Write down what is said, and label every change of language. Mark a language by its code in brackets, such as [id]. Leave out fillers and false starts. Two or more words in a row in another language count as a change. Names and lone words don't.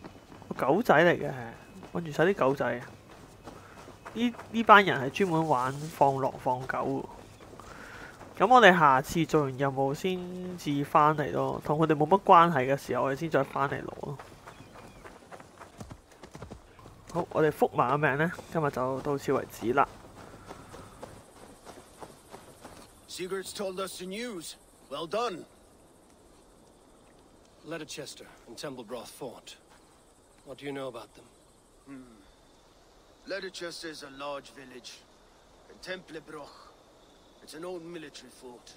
[yue] 狗仔嚟嘅，韞住晒啲狗仔。呢班人係專門玩放狼放狗。咁我哋下次做完任務先至翻嚟咯，同佢哋冇乜關係嘅時候，我哋先再翻嚟攞咯。好，我哋覆埋個名呢，今日就到此為止啦。 [en] Sigurd's told us the news. Well done. Ledechestre and Templebroth Fort. What do you know about them? Ledechestre is a large village. And Templebroch, it's an old military fort.